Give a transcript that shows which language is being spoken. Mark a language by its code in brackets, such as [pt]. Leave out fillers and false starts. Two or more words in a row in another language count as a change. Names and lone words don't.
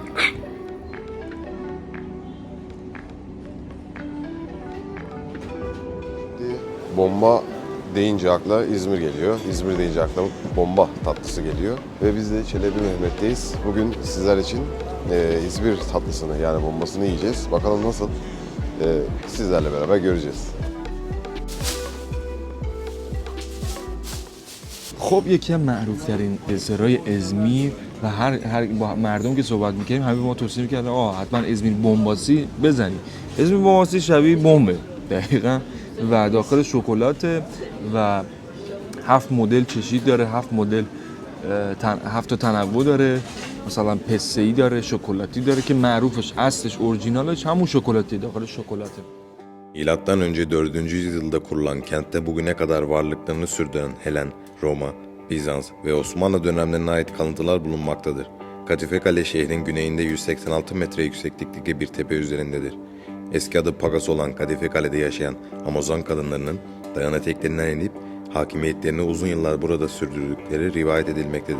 [tr] Bomba deyince akla İzmir geliyor. İzmir deyince akla bomba tatlısı geliyor. Ve biz de Çelebi Mehmet'teyiz. Bugün sizler için İzmir tatlısını yani bombasını yiyeceğiz. Bakalım nasıl? Sizlerle beraber göreceğiz. [fa] خب یکی از معروف‌ترین دسرهای ازمیر و هر با مردم که صحبت می‌کردیم همه به ما توصیه می‌کردن حتما ازمیر بمباسی بزنی. ازمیر بمباسی شبیه بمبه دقیقاً و داخل شکلاته و 7 مدل چشید داره، 7 مدل 7 تا تنوع داره. مثلا پسته‌ای داره، شکلاتی داره که معروفش اصلش اورجینالش همون شکلاتی داخل شکلاته. [tr] Milattan önce 4. yüzyılda kurulan kentte bugüne kadar varlıklarını sürdüren Helen, Roma, Bizans ve Osmanlı dönemlerine ait kalıntılar bulunmaktadır. Kadife Kale şehrin güneyinde 186 metre yükseklikteki bir tepe üzerindedir. Eski adı Pagas olan Kadife Kale'de yaşayan Amazon kadınlarının dayan eteklerinden inip hakimiyetlerini uzun yıllar burada sürdürdükleri rivayet edilmektedir.